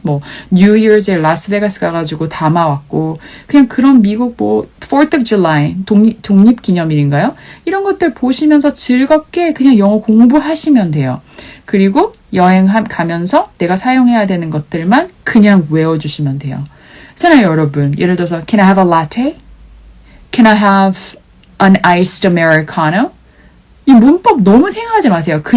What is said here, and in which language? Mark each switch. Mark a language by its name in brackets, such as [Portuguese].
[Korean] 뭐 뉴 이어즈에 라스베가스 가가지고 담아왔고 그냥 그런 미국 뭐 4th of July 독립기념일인가요? 이런 것들 보시면서 즐겁게 그냥 영어 공부하시면 돼요. 그리고 여행 가면서 내가 사용해야 되는 것들만 그냥 외워주시면 돼요. 그렇잖아요, 여러분. 예를 들어서 [English] Can I have a latte? Can I have an iced americano? [Korean] 이 문법 너무 생각하지 마세요.